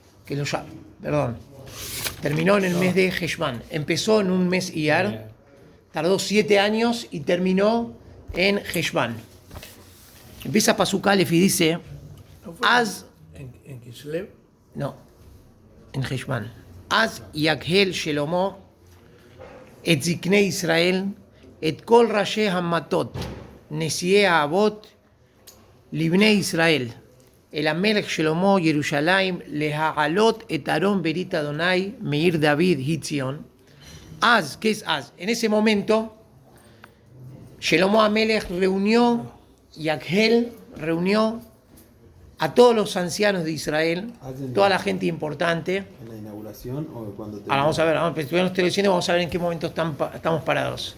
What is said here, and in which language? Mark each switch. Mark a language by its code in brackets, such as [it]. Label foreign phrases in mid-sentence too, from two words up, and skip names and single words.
[es] Terminó en el mes de Heshvan. Empezó en un mes Iyar, tardó 7 años y terminó en Heshvan. Empieza [he] פסוק אלף [es] y dice: Az. ¿En Kislev? No, en Heshvan. [he] אז יקהל שלמה את זקני ישראל את כל ראשי המטות נשיאי אבות לבני ישראל אל המלך שלמה ירושלים להעלות את ארון ברית אדני מעיר דוד היא ציון. [es] Az, ¿qué es Az? En ese momento [he] שלמה המלך [es] reunió, Yakhel reunió a todos los ancianos de Israel, toda la gente importante. ¿En la inauguración o cuando te... Ahora vamos a ver, estoy diciendo, vamos a ver en qué momento estamos parados.